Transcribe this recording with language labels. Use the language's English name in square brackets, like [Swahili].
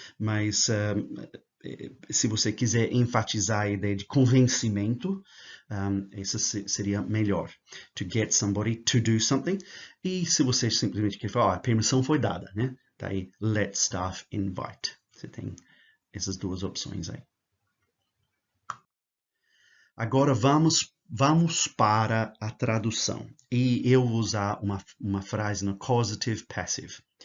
[Portuguese] Mas se você quiser enfatizar a ideia de convencimento, isso seria melhor. [English] To get somebody to do something. [Portuguese] E se você simplesmente quer falar, a permissão foi dada, né? Daí, [English] let staff invite. [Portuguese] Você tem essas duas opções aí. Agora vamos para a tradução. E eu vou usar uma frase no causative passive.